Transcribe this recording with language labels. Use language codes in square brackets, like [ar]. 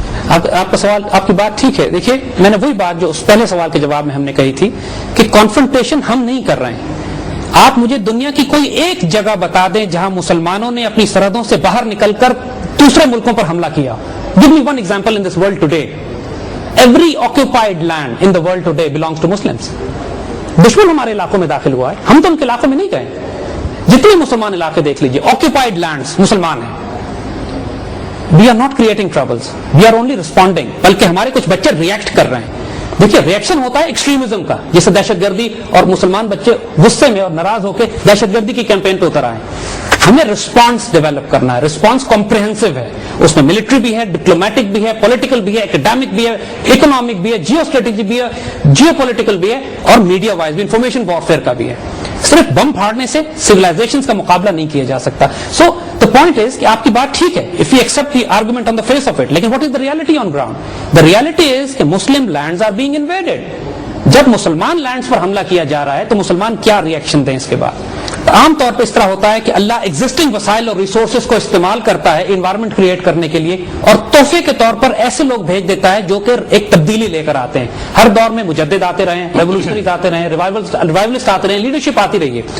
[ur] آپ کا سوال, آپ کی بات ٹھیک ہے. دیکھیے میں نے وہی بات جو اس پہلے سوال کے جواب میں ہم نے کہی تھی کہ کانفرنٹیشن ہم نہیں کر رہے ہیں. آپ مجھے دنیا کی کوئی ایک جگہ بتا دیں جہاں مسلمانوں نے اپنی سرحدوں سے باہر نکل کر دوسرے ملکوں پر حملہ کیا. [en] Give me one example in this world today. Every occupied land in the world today belongs to Muslims. [ur] دشمن ہمارے علاقوں میں داخل ہوا ہے, ہم تو ان کے علاقوں میں نہیں گئے. جتنے مسلمان علاقے دیکھ لیجئے, [en] occupied lands [ur] مسلمان ہیں. [en] We are not creating troubles. We are only responding. [ur] بلکہ ہمارے کچھ بچے ریئیکٹ کر رہے ہیں. دیکھیے ریئیکشن ہوتا ہے ایکسٹریمزم کا, جیسے دہشت گردی, اور مسلمان بچے غصے میں اور ناراض ہو کے دہشت گردی کی کیمپین پہ اتر آئے. ہمیں رسپانس ڈیولپ کرنا ہے. رسپانس کمپریہنسو ہے, اس میں ملٹری بھی ہے, ڈپلومیٹک بھی ہے, پولیٹیکل بھی ہے, اکیڈیمک بھی ہے, اکنامک بھی ہے, جیو اسٹریٹجی بھی ہے, جیو پولیٹیکل بھی ہے, اور میڈیا وائز بھی, انفارمیشن وارفیئر کا بھی ہے. صرف بم پھاڑنے سے سویلائزیشن کا مقابلہ نہیں کیا جا سکتا. [en] so the point is [ur] کہ آپ کی بات ٹھیک ہے, [en] if we accept the argument on the face of it, لیکن what is the reality on ground? The reality is کہ Muslim lands are being invaded. [ur] جب مسلمان لینڈز پر حملہ کیا جا رہا ہے تو مسلمان کیا ری ایکشن دیں اس کے بعد؟ عام طور پہ اس طرح ہوتا ہے کہ اللہ ایگزسٹنگ وسائل اور ریسورسز کو استعمال کرتا ہے انوائرمنٹ کریٹ کرنے کے لیے, اور تحفے کے طور پر ایسے لوگ بھیج دیتا ہے جو کہ ایک تبدیلی لے کر آتے ہیں. ہر دور میں مجدد آتے رہے ہیں, ریولوشنریز آتے رہے ہیں, ریوائولسٹ آتے رہے ہیں, لیڈرشپ آتی رہی ہے.